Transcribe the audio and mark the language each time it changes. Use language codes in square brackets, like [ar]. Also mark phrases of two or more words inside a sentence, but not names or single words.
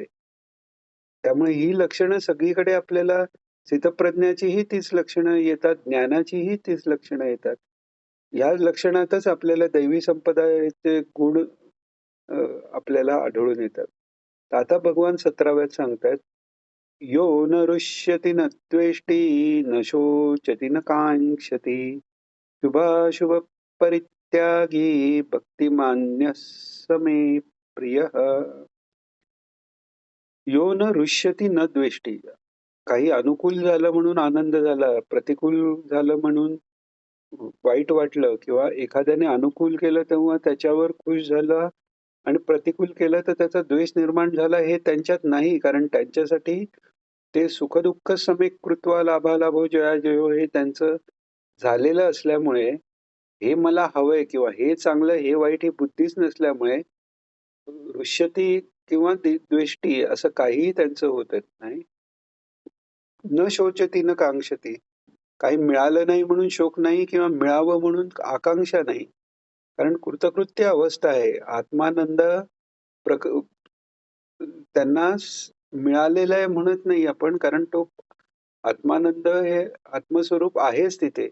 [mr] त्यामुळे ही लक्षणं सगळीकडे आपल्याला स्थितप्रज्ञाचीही तीच लक्षणं येतात, ज्ञानाचीही तीच लक्षणं येतात. या लक्षणातच आपल्याला दैवी संपदाचे गुण आपल्याला आढळून येतात. तर आता भगवान 17व्यात सांगतायत, [sa] यो न रुष्यति न त्वेष्टि न शोचति न काङ्क्षति शुभाशुभ परित्यागी भक्तिमान्यः स मे प्रियः. यो न रुष्यति न द्वेष्टि. [mr] काही अनुकूल झालं म्हणून आनंद झाला, प्रतिकूल झालं म्हणून वाईट वाटलं किंवा एखाद्याने अनुकूल केलं तेव्हा त्याच्यावर खुश झाला आणि प्रतिकूल केलं तर त्याचा द्वेष निर्माण झाला, हे त्यांच्यात नाही. कारण त्यांच्यासाठी ते [sa] सुखदुःख समेक कृत्वा लाभालाभो जयाजयो [mr] हे त्यांचं झालेलं असल्यामुळे, हे मला हवंय किंवा हे चांगलं हे वाईट ही बुद्धीच नसल्यामुळे रुष्यती किंवा द्वेष्टी असं काहीही त्यांचं होत नाही. [sa] न शोचती न कांक्षती. [mr] काही मिळालं नाही म्हणून शोक नाही किंवा मिळावं म्हणून आकांक्षा नाही. कारण कृतकृत्य अवस्था आहे. आत्मानंद त्यांना मिळालेला आहे म्हणत नाही आपण, कारण तो आत्मानंद हे आत्मस्वरूप आहेच तिथे.